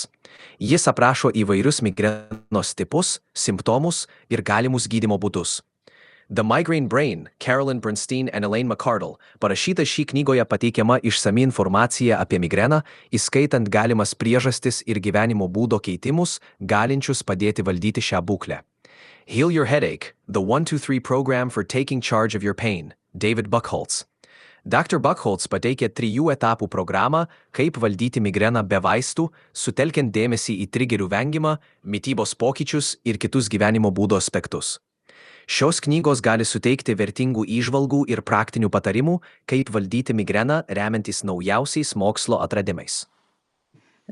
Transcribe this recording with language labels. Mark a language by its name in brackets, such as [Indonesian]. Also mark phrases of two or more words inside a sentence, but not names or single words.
[Lithuanian] Jis aprašo įvairius migrenos tipus, simptomus ir galimus gydymo būdus. The Migraine Brain, Carolyn Bernstein and Elaine McCardle, parašyta šį knygoje pateikiama išsami informacija apie migreną, įskaitant galimas priežastis ir gyvenimo būdo keitimus, galinčius padėti valdyti šią būklę. Heal Your Headache, The 1-2-3 Program for Taking Charge of Your Pain, David Buchholz. Dr. Buchholz pateikė 3 etapų programą, kaip valdyti migreną be vaistų, sutelkiant dėmesį į trigerių vengimą, mitybos pokyčius ir kitus gyvenimo būdo aspektus. Šios knygos gali suteikti vertingų įžvalgų ir praktinių patarimų, kaip valdyti migreną remiantis naujausiais mokslo atradimais.